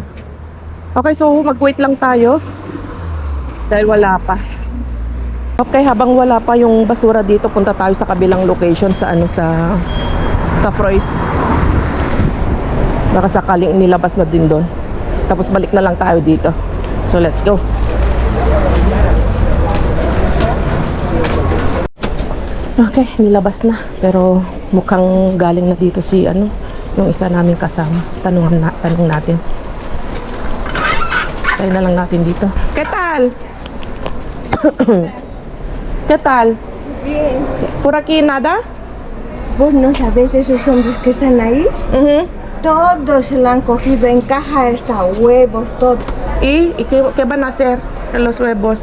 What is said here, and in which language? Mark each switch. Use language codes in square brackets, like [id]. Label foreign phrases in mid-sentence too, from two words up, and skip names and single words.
[tl] Okay, so mag-wait lang tayo. Dahil wala pa. Okay, habang wala pa yung basura dito, punta tayo sa kabilang location sa sa Froys. Baka sakaling nilabas na din doon. Tapos balik na lang tayo dito. [en] So let's go. [tl] Okay, nilabas na. Pero mukhang galing na dito si yung isa naming kasama. Tanong natin. Tayo na lang natin dito. [es] ¿Qué tal? ¿Qué tal? Bien. ¿Por aquí nada? Vos no sabés esos hombres que están ahí. Ujú. Todos se la han cogido en caja, hasta huevos, todo. ¿Y qué van a hacer en los huevos?